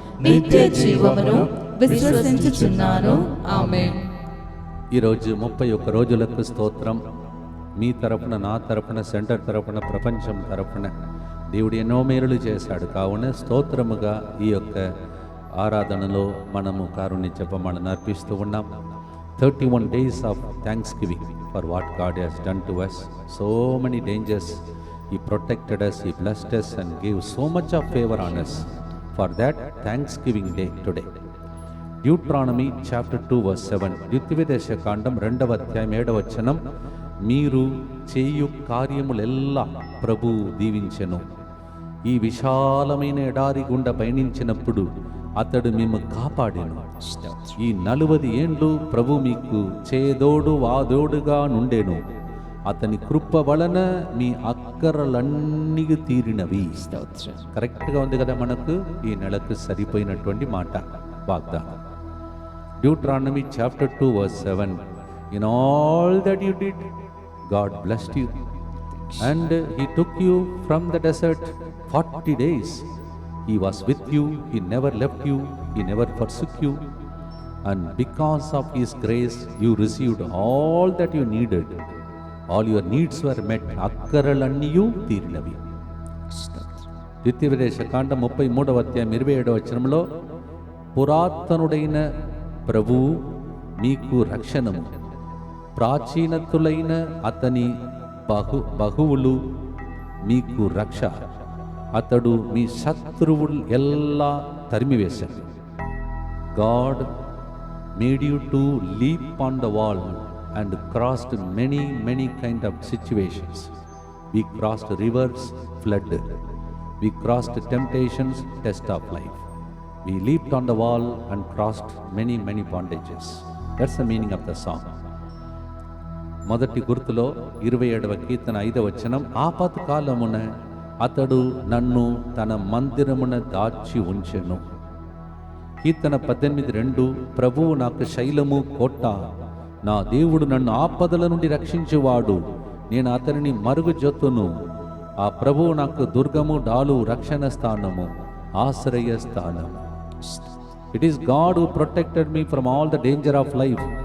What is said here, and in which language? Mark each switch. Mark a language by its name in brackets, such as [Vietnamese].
[Telugu] నిత్య జీవమును విశ్వసించుచున్నాను. ఆమేన్. ఈరోజు 31 రోజులకు స్తోత్రం. మీ తరపున, నా తరపున, సెంటర్ తరపున, ప్రపంచం తరపున దేవుడు ఎన్నో మేలులు చేశాడు. కావున స్తోత్రముగా ఈ యొక్క ఆరాధనలో మనము కారుణ్య జపమాలను అర్పిస్తూ ఉన్నాం. [English] 31 days of thanksgiving for what God has done to us. So many dangers. He protected us, He blessed us and gave so much of favor on us. For that, Thanksgiving Day today. Deuteronomy chapter 2 verse 7. [Telugu] ద్వితీయోపదేశ కాండం 2వ అధ్యాయం 7వ వచనం. మీరు చేయు కార్యములెల్లా ప్రభు దీవించెను. ఈ విశాలమైన ఎడారి గుండా పయనించినప్పుడు అతడు మేము కాపాడెను. ఈ 40 ఏండ్లు ప్రభు మీకు చేదోడు వాదోడుగా నుండెను. అతని కృప వలన మీ అక్కరలన్నీ తీరినవి. కరెక్ట్గా ఉంది కదా మనకు ఈ నెలకు సరిపోయినటువంటి మాట వాగ్దానం. [English] Deuteronomy chapter 2 verse 7. In all that you did, God blessed you, and He took you from the desert 40 days. He was with you, He never left you, He never forsook you, and because of His grace you received all that you needed. All your needs were met. [Telugu] అక్కరలన్నీయు తీరినవి. ద్వితీయోపదేశ కాండం 33వ అధ్యాయం 27వ వచనంలో, పురాతనుడైన ప్రభువు మీకు రక్షణము, ప్రాచీనతులైన అతని బహువులు మీకు రక్ష. అతడు మీ శత్రువులు ఎల్లా తరిమివేశాడు. [English] God made you to leap on the wall and crossed many kind of situations. We crossed rivers, flood. We crossed temptations, test of life. We leaped on the wall and crossed many bondages. That's the meaning of the song. [Telugu] మొదటి గుర్తులో 27వ కీర్తన 5వ వచనం. ఆపత్కాలమున అతడు నన్ను తన మందిరమున దాచి ఉంచెను. కీర్తన 18:2. ప్రభువు నాకు శైలము, కోట, నా దేవుడు నన్ను ఆపదల నుండి రక్షించువాడు, నేను అతనిని మరుగుజొత్తును. ఆ ప్రభువు నాకు దుర్గము, డాలు, రక్షణ స్థానము, ఆశ్రయ స్థానము. [English] It is God who protected me from all the danger of life.